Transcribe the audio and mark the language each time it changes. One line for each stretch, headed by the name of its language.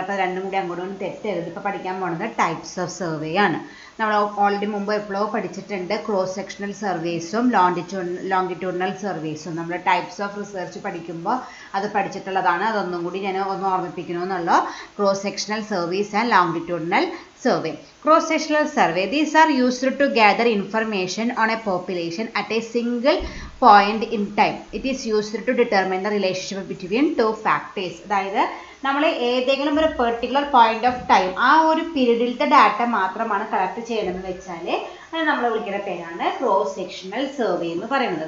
Malayalam: അപ്പോൾ രണ്ടും കൂടി അങ്ങോട്ടും തെറ്റരുത്. ഇപ്പോൾ പഠിക്കാൻ പോകുന്നത് ടൈപ്സ് ഓഫ് സർവേ ആണ്. നമ്മൾ ഓൾറെഡി മുമ്പ് എപ്പോഴോ പഠിച്ചിട്ടുണ്ട് ക്രോസ് സെക്ഷണൽ സർവേസും ലോങ്കിറ്റ്യൂഡിനൽ സർവേസും. നമ്മൾ ടൈപ്സ് ഓഫ് റിസർച്ച് പഠിക്കുമ്പോൾ അത് പഠിച്ചിട്ടുള്ളതാണ്. അതൊന്നും കൂടി ഞാൻ ഒന്ന് ഓർമ്മിപ്പിക്കണമെന്നുള്ളൂ. Cross sectional service and longitudinal survey.
English: Cross-sectional survey. These are used to gather information on a population at a single point in time. It is used to determine the relationship between two factors.
Malayalam: അതായത് നമ്മൾ ഏതെങ്കിലും ഒരു particular point of time, ആ ഒരു പീരീഡിലത്തെ data മാത്രമാണ് collect ചെയ്യണമെന്ന് വെച്ചാൽ അത് നമ്മൾ വിളിക്കുന്ന പേരാണ് ക്രോസ് സെക്ഷണൽ സർവേ എന്ന് പറയുന്നത്.